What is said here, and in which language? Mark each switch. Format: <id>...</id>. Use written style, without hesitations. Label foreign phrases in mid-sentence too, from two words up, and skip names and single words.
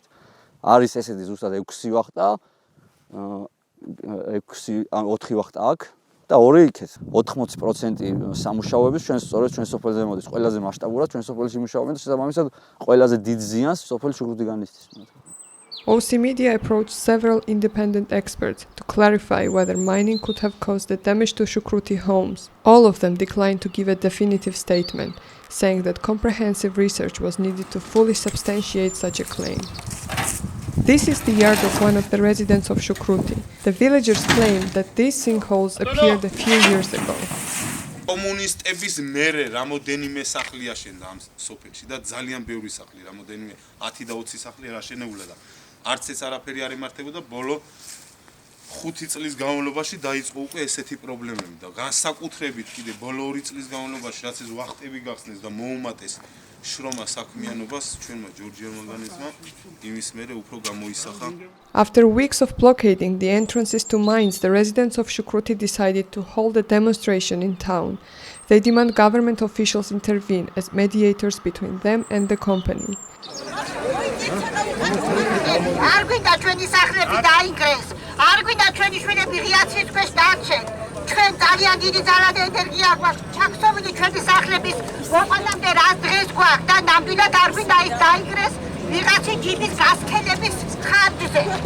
<ka>არის ესეთი ზუსტად 6 ვახტა, 4 ვახტა აქ და 2 იქეთ. 80% სამუშაოების ჩვენ სოფელზე მოდის ყველაზე მასშტაბურად ჩვენ სოფელში მუშაობენ და შესაბამისად ყველაზე დიდ ზიანს სოფელი Shukruti განიცდის.</ka> <en>OC Media approached several independent experts to clarify whether mining could have caused the damage to Shukruti homes. All of them declined to give a definitive statement, saying that comprehensive research was needed to fully substantiate such a claim. This is the yard of one of the residents of Shukruti. The villagers claim that these sinkholes appeared a few years ago.</en> <ka>კომუნისტების მერე რამოდენიმე სახლი აშენდა ამ სოფელში და ძალიან ბევრი სახლი, რამოდენიმე 10 და 20 სახლი აშენებულა და არც ეს არაფერი არ ემართებოდა ბოლო 5 წლის განმავლობაში დაიწყო უკვე ესეთი პრობლემები და განსაკუთრებით კიდე ბოლო 2 წლის განმავლობაში რაც ეს ვახტები გახსნეს და მოუმატეს შრომა საქმიანობას ჩვენმა Georgian Manganese-მა იმის მერე უფრო გამოისახა.</ka> <en>After weeks of blockading the entrances to mines, the residents of Shukruti decided to hold a demonstration in town. They demand government officials intervene as mediators between them and the company.</en> <ka>ჩვენ ძალიან დიდი ძალა და ენერგია გვაქვს. ჩაქსოვილი ჩვენი სახლების მოყოლამდე რა დღეს გვაქვს და ნამდვილად არ გვინდა ის დაიგრეს ვიღაცი ჯიბის გასქელების ხარჯზე.</ka>